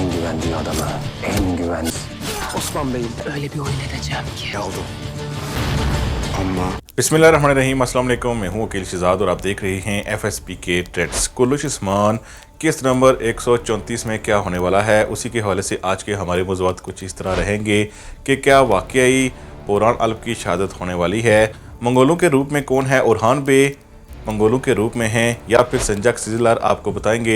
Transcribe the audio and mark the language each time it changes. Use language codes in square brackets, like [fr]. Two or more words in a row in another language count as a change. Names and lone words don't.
[tr] güvendiği adama en güven... Osman Bey'in Öyle bir oyun edeceğim ki. oldu. Ama [ar] بسم الله الرحمن الرحيم، السلام عليكم. [ur] میں ہوں عقیل شہزاد اور آپ دیکھ رہے ہیں FSP کے ٹرینڈز. کلش عثمان قسط نمبر 134 میں کیا ہونے والا ہے، اسی کے حوالے سے آج کے ہمارے موضوعات کچھ اس طرح رہیں گے کہ کیا واقعی برہان الپ کی شہادت ہونے والی ہے، منگولوں کے روپ میں کون ہے اورہان بے منگولوں کے روپ میں ہیں یا پھر سنجک سجلر، آپ کو بتائیں گے.